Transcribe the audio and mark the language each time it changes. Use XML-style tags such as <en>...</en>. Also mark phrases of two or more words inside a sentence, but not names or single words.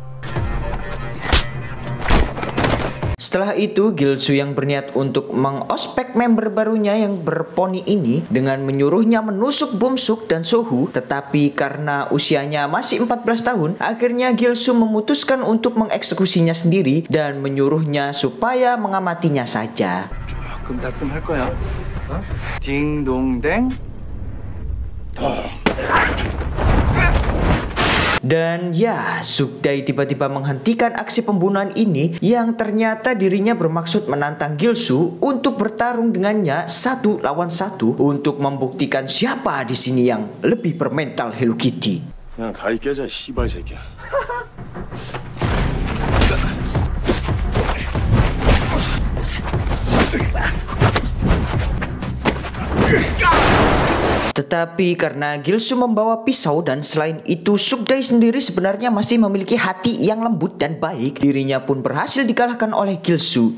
<id>Setelah itu, Gilsu yang berniat untuk mengospek member barunya yang berponi ini dengan menyuruhnya menusuk Bum-suk dan Sohu, tetapi karena usianya masih 14 tahun, akhirnya Gilsu memutuskan untuk mengeksekusinya sendiri dan menyuruhnya supaya mengamatinya saja.</id> <ko>조금 할 거야. 어? 딩동댕.</ko> <id>Dan ya, Sukday tiba-tiba menghentikan aksi pembunuhan ini yang ternyata dirinya bermaksud menantang Gilsu untuk bertarung dengannya 1 lawan 1 untuk membuktikan siapa di sini yang lebih bermental Hello Kitty.</id> <ko>그냥 가위 깨자, 씨발 새끼야.</ko> <id>Tetapi karena Gilsu membawa pisau dan selain itu Sukday sendiri sebenarnya masih memiliki hati yang lembut dan baik, dirinya pun berhasil dikalahkan oleh Gilsu.</id>